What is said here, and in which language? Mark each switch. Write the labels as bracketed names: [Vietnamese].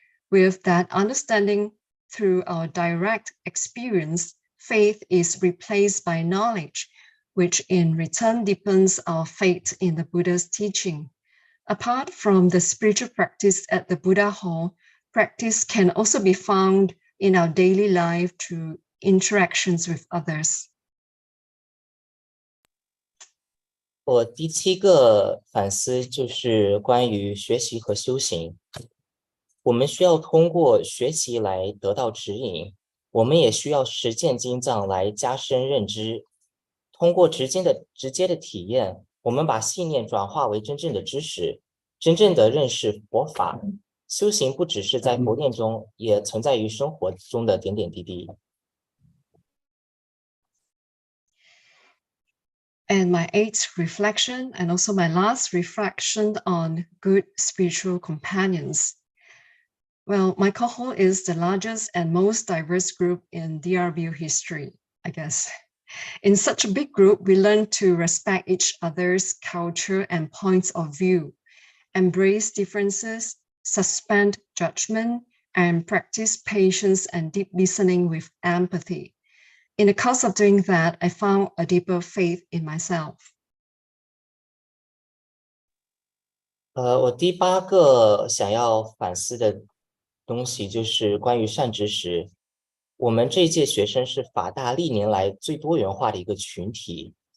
[English] With that understanding through our direct experience, faith is replaced by knowledge, which in return deepens our faith in the Buddha's teaching. Apart from the spiritual practice at the Buddha Hall, practice can also be found in our daily life through interactions with others. [Chinese] 我第7个反思就是关于学习和修行。我们需要通过学习来得到指引，我们也需要实践经藏来加深认知。通过直接的体验，我们把信念转化为真正的知识，真正的认识佛法。修行不只是在佛殿中，也存在于生活中的点点滴滴。 [English] And my 8th reflection, and also my last reflection on good spiritual companions. Well, my cohort is the largest and most diverse group in DRBU history, I guess. In such a big group, we learn to respect each other's culture and points of view, embrace differences, suspend judgment, and practice patience and deep listening with empathy. In the course of doing that, I found a deeper faith in myself. [Chinese] 我第8个想要反思的东西就是关于善知识。我们这一届学生是法大历年来最多元化的一个群体。